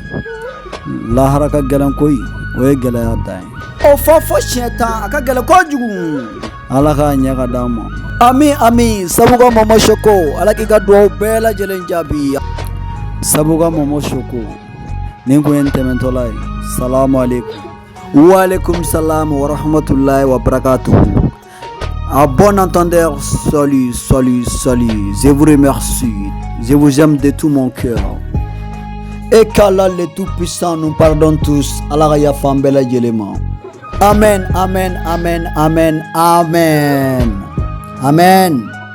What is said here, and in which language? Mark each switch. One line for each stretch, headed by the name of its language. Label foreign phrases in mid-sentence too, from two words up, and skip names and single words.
Bambara: Lahara ka gɛlɛn koyi o ye gɛlɛya dan ye. O fɔ siɲɛ 10 a ka gɛlɛn kojugu. Ala k'a ɲɛ ka d'an ma. Ami sabu ka Mama Choco Ala k'i ka dugawu bɛɛ lajɛlen jaabi. Sabu ka Mama Choco nin kun ye n tɛmɛtɔla ye.
Arabic: السلام عليكم. وعليكم السلام ورحمة الله وبركاته.
French: À bon entendeur, salut. Je vous remercie. Je vous aime de tout mon cœur. Et qu'Allah le Tout-Puissant nous pardonne tous.
Bambara: Allah ya fan bɛɛ lajɛlen ma. Amen.